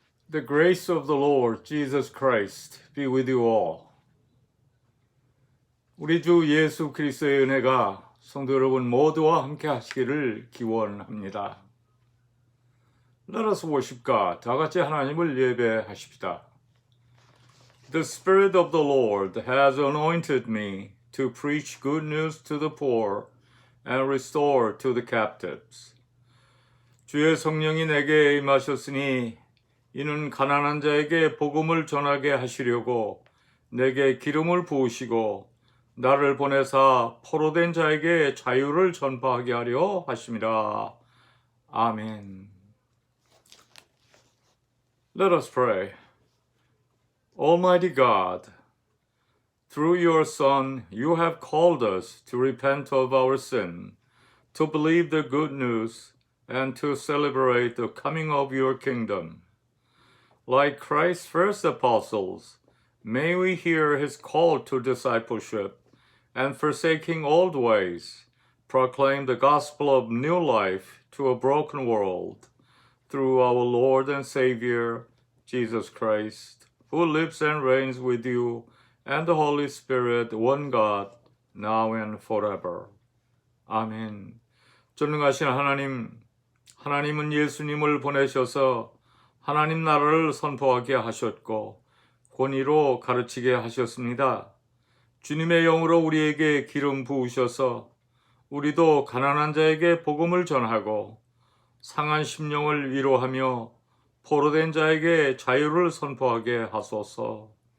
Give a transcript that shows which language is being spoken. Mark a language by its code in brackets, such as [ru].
[en] The grace of the Lord Jesus Christ be with you all. [ko] 우리 주 예수 그리스도의 은혜가 성도 여러분 모두와 함께 하시기를 기원합니다. [en] Let us worship God. [ko] 다 같이 하나님을 예배하십시다. [en] The Spirit of the Lord has anointed me to preach good news to the poor and restore to the captives. [ko] 주의 성령이 내게 임하셨으니 이는 가난한 자에게 복음을 전하게 하시려고 내게 기름을 부으시고 나를 보내사 포로된 자에게 자유를 전파하게 하려 하심이라. 아멘. [en] Let us pray. Almighty God, through your Son, you have called us to repent of our sin, to believe the good news, and to celebrate the coming of your kingdom. Like Christ's first apostles, may we hear his call to discipleship and, forsaking old ways, proclaim the gospel of new life to a broken world through our Lord and Savior, Jesus Christ, who lives and reigns with you and the Holy Spirit, one God, now and forever. [ko] 아멘. 전능하신 하나님은 예수님을 보내셔서 하나님 나라를 선포하게 하셨고 권위로 가르치게 하셨습니다. 주님의 영으로 우리에게 기름 부으셔서 우리도 가난한 자에게 복음을 전하고 상한 심령을 위로하며 포로된 자에게 자유를 선포하게 하소서.